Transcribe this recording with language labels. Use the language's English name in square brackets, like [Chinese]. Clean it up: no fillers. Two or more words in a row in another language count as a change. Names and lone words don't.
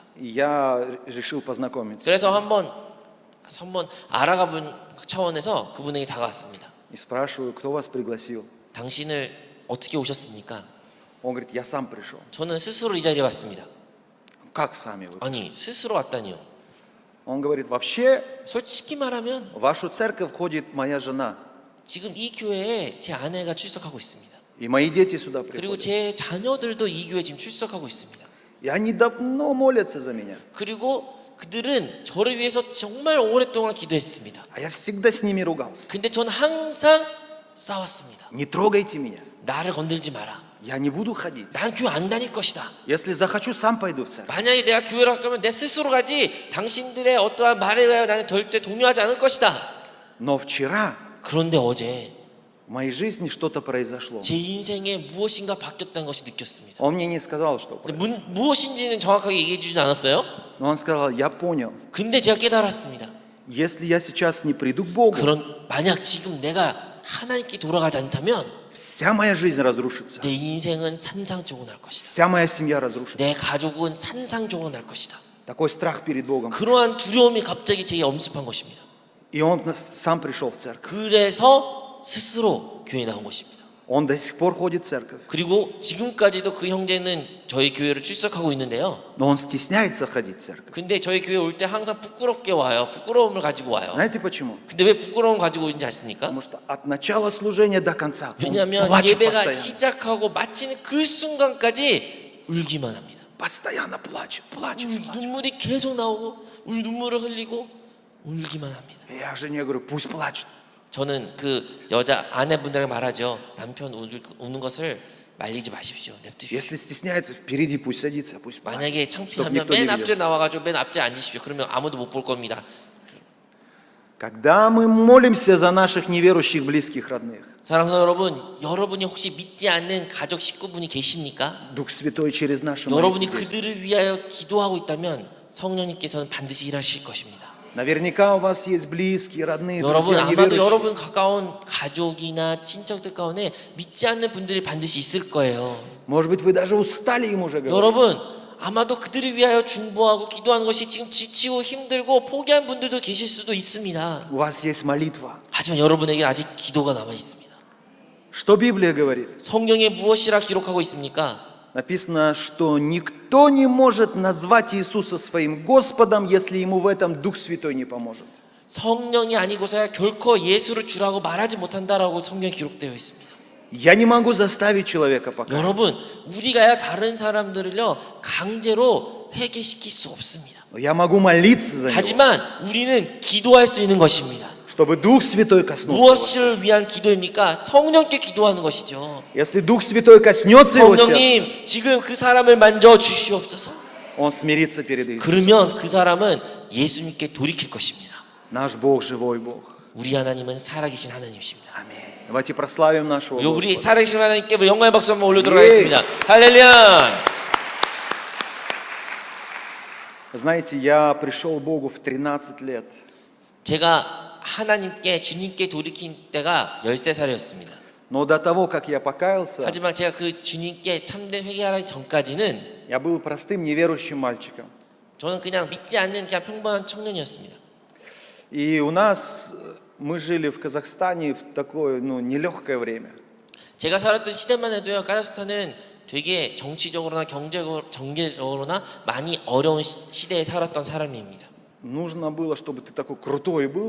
[Russian] И я решил познакомиться. [Korean] 그래서 한번 알아가 본 차원에서 그분에게 다가왔습니다. [Russian] И спрашиваю, кто вас пригласил? [Korean] 당신을 어떻게 오셨습니까? [Russian] Он говорит, я сам пришел. [Korean] 저는 스스로 이 자리에 왔습니다. [Russian] Как сами вы? [Korean] 아니 스스로 왔다니요. [Russian] Он говорит, вообще [Korean] 솔직히 말하면 [Russian] в вашу церковь входит моя жена. [Korean] 지금 이 교회에 제 아내가 출석하고 있습니다. [Russian] И мои дети сюда [Korean] 그리고 [Russian] приходят. [Korean] 제 자녀들도 이 교회에 지금 출석하고 있습니다. [Russian] И они давно молятся за меня. [Korean] 그리고 그들은 저를 위해서 정말 오랫동안 기도했습니다. [Russian] А я всегда с ними ругался. [Korean] 근데 전 항상 싸웠습니다. [Russian] Не трогайте меня. [Korean] 나를 건들지 마라. [Russian] Я не буду ходить. [Korean] 난 교회 안 다닐 것이다. [Russian] Если захочу, сам пойду в церковь. [Korean] 만약에 내가 교회를 가면 내 스스로 가지 당신들의 어떠한 말에 대하여 나는 절대 동요하지 않을 것이다. [Russian] Но вчера [Korean] 그런데 어제 [Russian] в моей жизни что-то произошло. [Korean] 제 인생에 무엇인가 바뀌었다는 것이 느꼈습니다. [Russian] Он мне не сказал, что [Korean] 근데 [Russian] произошло. [Korean] 무엇인지는 정확하게 얘기해 주진 않았어요. [Russian] Но он сказал, я понял. [Korean] 근데 제가 깨달았습니다. [Russian] Если я сейчас не приду к Богу, [Korean] 만약 지금 내가 하나님께 돌아가지 않다면 [Russian] вся моя жизнь разрушится. [Korean] 내 인생은 산상조각날 것이다. [Russian] Вся моя семья разрушится. [Korean] 내 가족은 산상조각날 것이다. [Russian] Такой страх перед Богом. [Korean] 그러한 두려움이 갑자기 제게 엄습한 것입니다. [Russian] И он сам пришел в церковь. [Korean] 그래서 스스로 교회에 나온 것입니다. [Russian] Он до сих пор ходит в церковь. [Korean] 그리고 지금까지도 그 형제는 저희 교회를 출석하고 있는데요. [Russian] Но он стесняется ходить в церковь. [Korean] 근데 저희 교회 올 때 항상 부끄럽게 와요. 부끄러움을 가지고 와요. [Russian] Знаете почему? [Korean] 근데 왜 부끄러움 가지고 오는지 아십니까? [Russian] Потому что от начала служения до конца он [Korean] 왜냐하면 [Russian] плачет [Korean] 예배가 [Russian] постоянно. [Korean] 시작하고 마치는 그 순간까지 울기만 합니다. [Russian] постоянно плачет, плачет. [Korean] 눈물이 계속 나오고 눈물을 흘리고 울기만 합니다. [Russian] И я жене говорю, пусть плачет. [Korean] 저는 그 여자 아내분들에게 말하죠. 남편 우는 것을 말리지 마십시오. 냅두십시오. [Russian] Если стесняется, впереди пусть садится, пусть плачет. [Korean] 만약에 [Russian] Чтоб [Korean] 창피하면 [Russian] никто не [Korean] 맨 [Russian] видел. [Korean] 앞줄에 나와가지고 맨 앞줄에 앉으십시오. 그러면 아무도 못 볼 겁니다. [Russian] Когда мы молимся за наших неверующих близких родных, [Korean] 사랑하는 여러분, 여러분이 혹시 믿지 않는 가족 식구분이 계십니까? [Russian] Дух Святой через наши [Korean] 여러분이 [Russian] молитвы. [Korean] 그들을 위하여 기도하고 있다면 성령님께서는 반드시 일하실 것입니다. [Russian] Наверняка у вас есть близкие, родные, [Korean] 여러분 [Russian] друзья [Korean] 아마도 [Russian] неверующие. [Korean] 여러분 가까운 가족이나 친척들 가운데 믿지 않는 분들이 반드시 있을 거예요. [Russian] Может быть, вы даже устали им уже говорить. [Korean] 여러분 아마도 그들을 위하여 중보하고 기도하는 것이 지금 지치고 힘들고 포기한 분들도 계실 수도 있습니다. [Russian] У вас есть молитва. [Korean] 하지만 여러분에게 아직 기도가 남아 있습니다. [Russian] Что Библия говорит? [Korean] 성경에 무엇이라 기록하고 있습니까? [Russian] Написано, что никто не может назвать Иисуса своим Господом, если ему в этом Дух Святой не поможет. [Korean] 성령이 아니고서야 결코 예수를 주라고 말하지 못한다라고 성경에 기록되어 있습니다. [Russian] Я не могу заставить человека покаяться. [Korean] 여러분 우리가야 다른 사람들을요 강제로 회개시킬 수 없습니다. [Russian] Но я могу молиться за него, [Korean] 하지만 우리는 기도할 수 있는 것입니다. [Russian] чтобы Дух Святой коснулся его. [Korean] 무엇을 위한 기도입니까? 성령께 기도하는 것이죠. [Russian] Если Дух Святой коснется его сердца, [Korean] 성령님 지금 그 사람을 만져 주시옵소서. [Russian] он смирится перед Иисусом. [Korean] 그러면 그 사람은 예수님께 돌이킬 것입니다. [Russian] Наш Бог живой Бог. [Korean] 우리 하나님은 살아계신 하나님이십니다. [Russian] Аминь. Давайте прославим нашего [Korean] 우리 [Russian] Господа. [Korean] 살아계신 하나님께 영광의 박수 한번 올려드리도록 예. 하겠습니다. 할렐루야. [Russian] Знаете, я пришел к Богу в 13 лет. [Korean] 제가 하나님께 주님께 돌이킨 때가 13살이었습니다. [Russian] Но до того, как я покаялся, [Korean] 하지만 제가 그 주님께 참된 회개하기 전까지는 [Russian] я был простым неверующим мальчиком. [Korean] 저는 그냥 믿지 않는 그냥 평범한 청년이었습니다. [Russian] И у нас, мы жили в Казахстане в такое, нелегкое время. [Korean] 제가 살았던 시대만 해도요, 카자흐스탄은 되게 정치적으로나 경제적으로나 많이 어려운 시대에 살았던 사람입니다. [Russian] Нужно было, чтобы ты такой крутой был.